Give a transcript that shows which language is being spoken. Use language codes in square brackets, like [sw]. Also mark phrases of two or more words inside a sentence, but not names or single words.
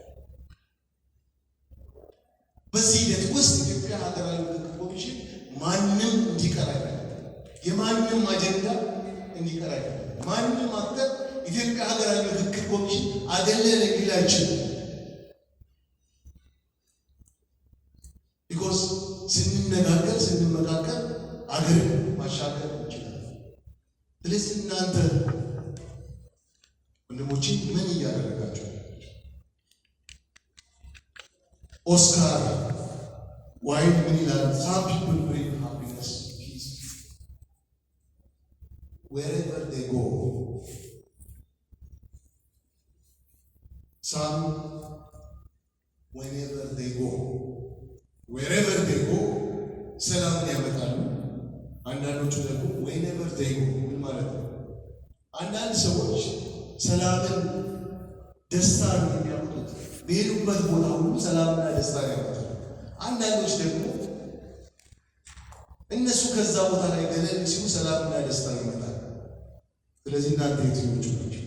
[am] በዚህ ሂደት ውስጥ ኢትዮጵያ ሀገራዊ ምክክር ኮሚሽን ማንም እንዲቀር አይፈልግም። የማንም አጀንዳ እንዲቀር አይፈልግም። ማንም አክተር ኢትዮጵያ ሀገራዊ ምክክር ኮሚሽን አገለለ ሊላችን ቢኮዝ ስንነጋገር ስንመካከር አገርን ማሻገር እንችላለን። ስለዚህ እናንተ ወንድሞቼ ምን እያደረጋችሁ? ኦስካር ዋይልድ ምን ይላል? [en] some people bring happiness, peace wherever they go. Some whenever they go. wherever they go [am] ሰላምን ያመጣሉ። አንዳንዶቹ ደግሞ [en] whenever they go [am] ምን ማለት ነው? አንዳንድ ሰዎች ሰላምን ደስታን የሚያመጡት በሄዱበት ቦታ ሁሉ ሰላምና ደስታን ያመጣሉ። አንዳንዶች ደግሞ እነሱ ከዛ ቦታ ላይ ገለል ሲሉ ሰላምና ደስታ ይመጣል። ስለዚህ እናንተ የትኞቹ ናቸው?